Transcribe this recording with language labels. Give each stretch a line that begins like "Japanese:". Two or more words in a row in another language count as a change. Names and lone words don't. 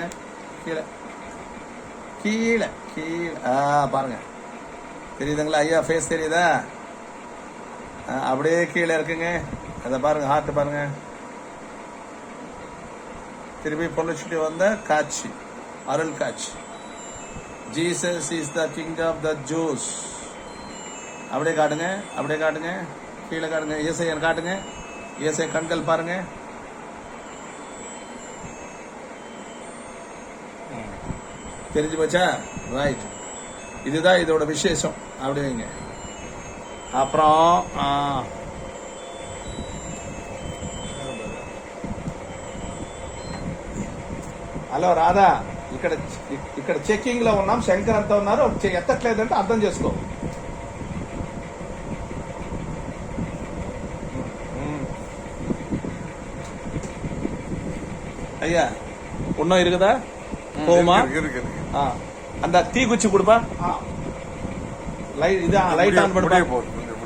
Tamil: கீழே கீழே கீழே பாருங்க, தெரியுதுங்களா? ஐயா ஃபேஸ் தெரியுதா? அப்படியே கீழே இருக்குங்க. அதை பாருங்க, ஹார்ட் பாருங்க. திருப்பி பொழைச்சிட்டு வந்த காட்சி, அருள் காட்சி.
English: Jesus is the king of the Jews. அப்படியே காட்டுங்க, அப்படியே காட்டுங்க, கீழே காட்டுங்க, ஏசையன் காட்டுங்க, ஏசை கண்கள் பாருங்க. தெரிஞ்சு போச்சா? ரைட், இதுதான் இதோட விசேஷம். அப்படி வைங்க.
Telugu: அப்புறம் హలో రాధా, ఇక్కడ చెక్కింగ్ లో ఉన్నాం. శంకర్ అంతా ఉన్నారు, ఎత్తట్లేదంటే అర్థం చేసుకో.
Tamil: ஐயா இன்னும் இருக்குதா? போமா இருக்கு. அந்த தீ குச்சி கொடுப்பா.
English: light on
Tamil: பண்ணுப்பா.